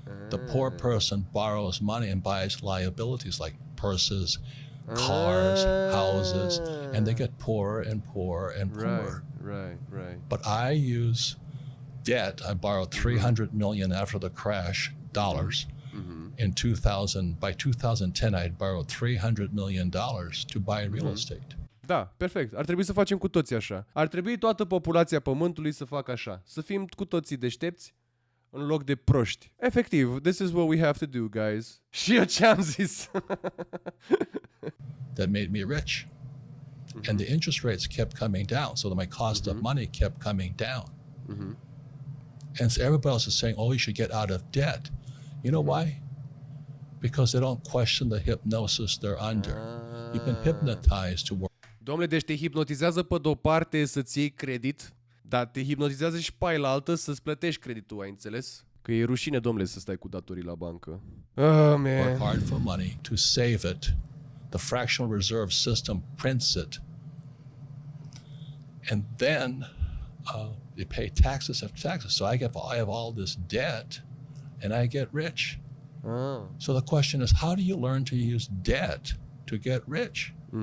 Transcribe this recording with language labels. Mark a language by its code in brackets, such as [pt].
[en] The poor person borrows money and buys liabilities like purses, cars, houses, and they get poorer and poorer and poorer. Right. But I use debt. I borrowed 300 million after the crash dollars. In 2000, by 2010, I had borrowed $300 million to buy real estate. [ro] Da, perfect. Ar trebui să facem cu toții așa. Ar trebui toată populația Pământului să facă așa. Să fim cu toții deștepți în loc de proști. Efectiv, [en] this is what we have to do, guys. [ro] Și eu ce am zis? [en] That made me rich. And the interest rates kept coming down, so that my cost of money kept coming down. And so everybody else is saying, oh, you should get out of debt. You know why? Because they don't question the hypnosis they're under. You've been hypnotized to work. [ro] Dom'le, deci te hipnotizează pe de-o parte să-ți iei credit, dar te hipnotizează și pe aia altă să-ți plătești creditul, ai înțeles? Că e rușine, dom'le, să stai cu datorii la bancă. [en] Oh, man. Work hard for money to save it. The fractional reserve system prints it. And then you pay taxes after taxes. So I have all this debt and I get rich. So the question is, how do you learn to use debt to get rich?